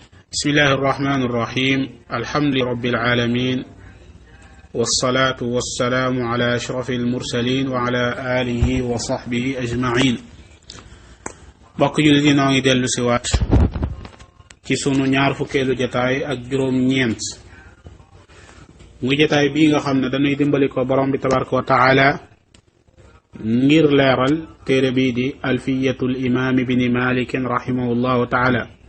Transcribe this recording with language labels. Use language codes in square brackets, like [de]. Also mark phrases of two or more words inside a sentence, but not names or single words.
[ar] بسم الله الرحمن الرحيم الحمد لله رب العالمين والصلاة والسلام على أشرف المرسلين وعلى آله وصحبه أجمعين [wo] bokk jullit yi noo ngi dellu si waat ci sunu ñaar fukkeelu jataay ak juróom ñeent muy jataay bii nga xam ne dañuy dimbali ko borom bi [ar] تبارك وتعالى [wo] ngir leeral téere bii di alfiyatul imaam ibni malikin [ar] رحمه الله تعالى